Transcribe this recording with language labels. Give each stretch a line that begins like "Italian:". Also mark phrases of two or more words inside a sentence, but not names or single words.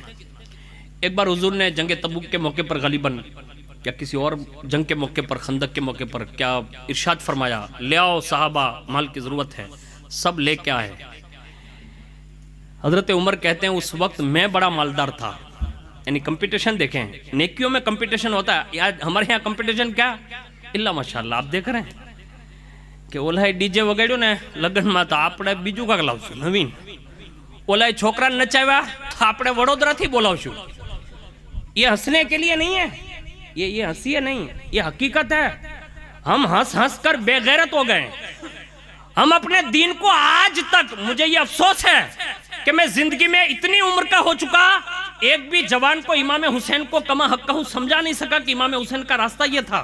Urdu: ایک بار حضور نے جنگ تبوک کے موقع پر غالباً یا کسی اور جنگ کے موقع پر، خندق کے موقع پر، کیا ارشاد فرمایا، لے آؤ صحابہ، مال کی ضرورت ہے، سب لے کے آئے۔ حضرت عمر کہتے ہیں اس وقت میں بڑا مالدار تھا، یعنی کمپٹیشن دیکھیں، نیکیوں میں کمپٹیشن ہوتا ہے، یا ہمارے یہاں کمپٹیشن کیا اللہ ماشاءاللہ آپ دیکھ رہے ہیں کہ
Gujarati: ઓલાઈ ડી જે વગેરો ને લગન માં તો આપણે બીજું કાક લાવશું નવીન, ઓલાઈ છોકરાને નચાવ્યા તો આપણે વડોદરાથી બોલાવશું।
Urdu: یہ ہنسنے کے لیے نہیں ہے، یہ ہنسی ہے نہیں، یہ حقیقت ہے۔ ہم ہنس ہنس کر بے غیرت ہو گئے. ہم اپنے دین کو آج تک، مجھے یہ افسوس ہے کہ میں زندگی میں اتنی عمر کا ہو چکا، ایک بھی جوان کو امام حسین کو کما حقہ سمجھا نہیں سکا کہ امام حسین کا راستہ یہ تھا.